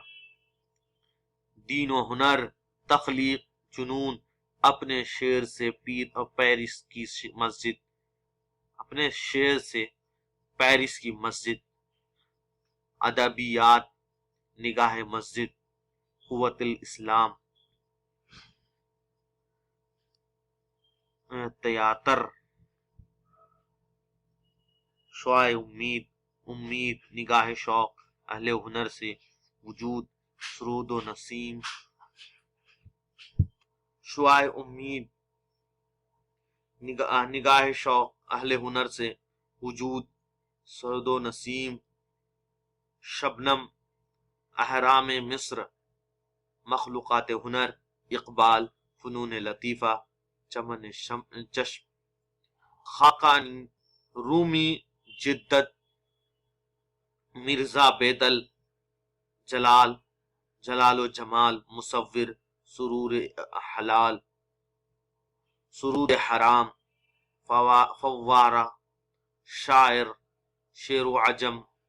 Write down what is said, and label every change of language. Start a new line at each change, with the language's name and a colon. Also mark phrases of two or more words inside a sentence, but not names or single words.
Urdu: دین و ہنر، تخلیق، جنون، اپنے شعر سے پیرس کی مسجد، ادبیات، نگاہ مسجد، قوت الاسلام، تیاتر، شعاع امید، نگاہ شوق، اہل ہنر سے، وجود، سرود و نسیم، شعاع امید، نگاہ شوق، اہل ہنر سے، وجود، سرود و نسیم، شبنم، احرام مصر، مخلوقات ہنر، اقبال، فنون لطیفہ، چمن چشم، خاقانی، رومی، جدت، مرزا بیدل، جلال و جمال، مصور، سرور حلال، سرور حرام، فوارہ، شاعر، شعر و عجم،